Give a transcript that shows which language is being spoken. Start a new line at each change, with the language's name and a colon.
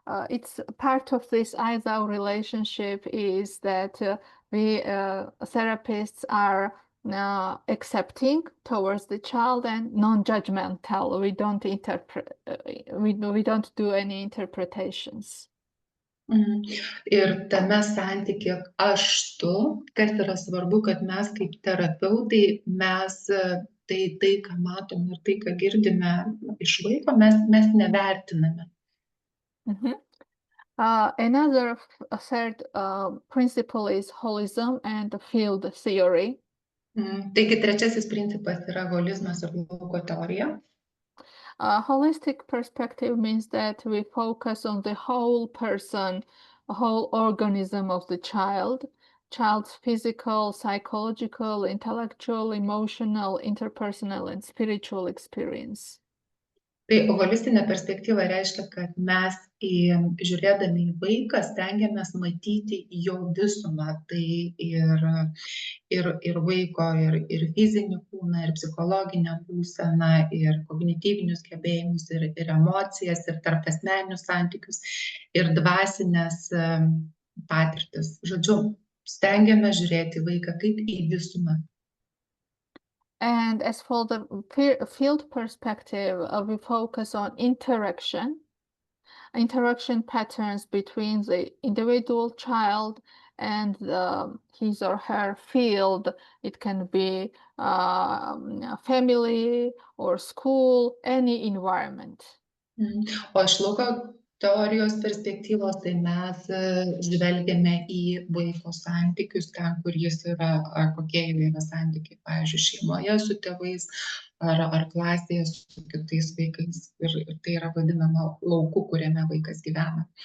English: It's part of this I-thou relationship is that we therapists are accepting towards the child and non-judgmental. We don't interpret. We don't do any interpretations.
Lithuanian: Ir tame santykyje aš tu, kas yra svarbu, kad mes kaip terapeutai, mes tai ką matom ir tai, ką girdime iš vaiko, mes nevertiname.
English: Another third principle is holism and field theory.
Lithuanian: Taigi trečiasis principas yra holizmas ir lauko teorija.
English: Holistic perspective means that we focus on the whole person whole organism of the child's physical, psychological, intellectual, emotional, interpersonal, and spiritual experience.
Lithuanian: Tai holistinė perspektyva reiškia, kad mes žiūrėdami į vaiką stengiamės matyti jo visumą, tai ir vaiko, ir fizinį kūną, ir psichologinę būseną, ir kognityvinius gebėjimus, ir emocijas, ir tarpasmeninius santykius, ir dvasinės patirtis. Žodžiu, stengiamės žiūrėti į vaiką kaip į visumą.
English: And as for the field perspective, we focus on interaction patterns between the individual child and his or her field. It can be family or school, any environment.
Lithuanian: O iš lauko teorijos perspektyvos, tai mes žvelgiame į vaiko santykius ten, kur jis yra, ar kokie yra santykiai, pavyzdžiui, šeimoje su tėvais, ar klasėje su kitais vaikais. Ir tai yra vadinama lauku, kuriame vaikas gyvena.